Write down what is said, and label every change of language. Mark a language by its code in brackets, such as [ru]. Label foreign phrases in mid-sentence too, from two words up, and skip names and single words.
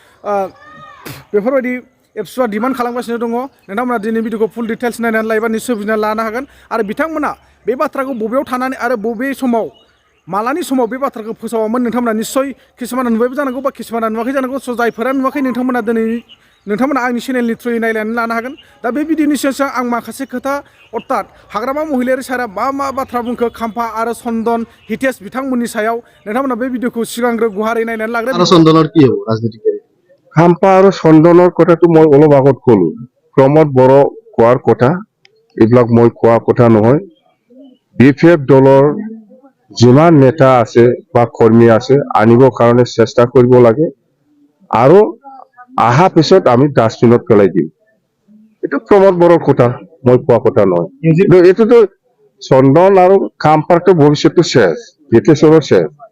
[brx] बेफोरबायदि एबसुआ डिमान्ड खालामगासिनो दङ नोंथांमोना दिनै भिडिअखौ [en] full details [brx] नायनानै लायोबा निश्चय बुजिनानै लानो हागोन आरो बिथांमोना बे बाथ्राखौ बबेयाव थानानै आरो बबे समाव मालानि समाव बे बाथ्राखौ फोसावामोन नोंथांमोना निश्चय किसुमाना नुबायबो जानांगौ बा किसुमाना नुवाखै जानांगौ स' जायफोरा नुवाखै नोंथांमोना आंनि चेनेलनि थ्रुयै नायनानै लानो हागोन दा बे भिडिअनि सिगां आं माखासे खोथा अर्थात हाग्रामा महिलारि सारा मा बाथ्रा बुंखो खाम्फा आरो चन्दन हितेश बिथांमोननि सायाव नोंथांमोना बे भिडिअखौ सिगांग्रो गुवारै नायनानै लाग्रो [as] আৰু চন্দনৰ কি হ'ব ৰাজনীতিকাৰী খাম্পা আৰু চন্দনৰ কথাটো মই অলপ আগত ক'লো প্ৰমোদ বড়ো কোৱাৰ কথা এইবিলাক মই কোৱা কথা নহয় BPF দলৰ যিমান নেতা আছে বা কৰ্মী আছে আনিবৰ কাৰণে চেষ্টা কৰিব লাগে আৰু আহা পিছত আমি ডাষ্টবিনত পেলাই দিম এইটো প্ৰমোদ বড়োৰ কথা মই কোৱা কথা নহয় কিন্তু এইটোতো চন্দন আৰু খাম্পাৰটো ভৱিষ্যতটো শেষ হিতেশৰো শেষ